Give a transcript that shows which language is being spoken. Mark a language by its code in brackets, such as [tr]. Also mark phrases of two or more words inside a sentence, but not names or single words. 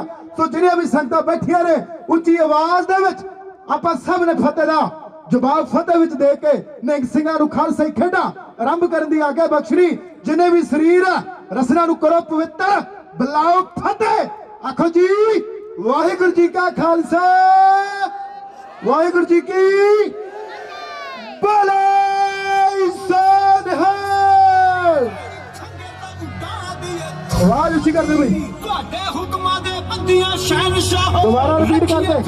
[pa] ਸੋ ਜਿਹੜੀਆਂ ਵੀ ਸੰਗਤਾਂ ਬੈਠੀਆਂ ਨੇ ਉੱਚੀ ਆਵਾਜ਼ ਦੇ ਵਿੱਚ ਆਪਾਂ ਸਭ ਨੇ ਫਤਿਹ ਦਾ ਜਵਾਬ ਫਤਿਹ ਵਿੱਚ ਦੇ ਕੇ ਨਿਹੰਗ ਸਿੰਘਾਂ ਨੂੰ ਖਾਲਸਾਈ ਖੇਡਾਂ ਆਰੰਭ ਕਰਨ ਦੀ ਆਗਿਆ ਬਖਸ਼ਣੀ। ਜਿੰਨੇ ਵੀ ਸਰੀਰ ਰਸਨਾ ਨੂੰ ਕਰੋ ਪਵਿੱਤਰ ਬੁਲਾਓ ਫਤਿਹ। ਆਖੋ ਜੀ ਵਾਹਿਗੁਰੂ ਜੀ ਕਾ ਖਾਲਸਾ ਵਾਹਿਗੁਰੂ ਜੀ ਕੀ ਬੋਲੇ ਸੋਨ ਹੈ ਖੁਸ਼ੀ ਕਰਦੇ ਬਈ ਤੁਹਾਡੇ ਹੁਕਮਾਂ ਦੇ ਬੰਦੀਆਂ ਸ਼ਹਿਨशाह ਦੁਬਾਰਾ repeat ਕਰ ਦੇ।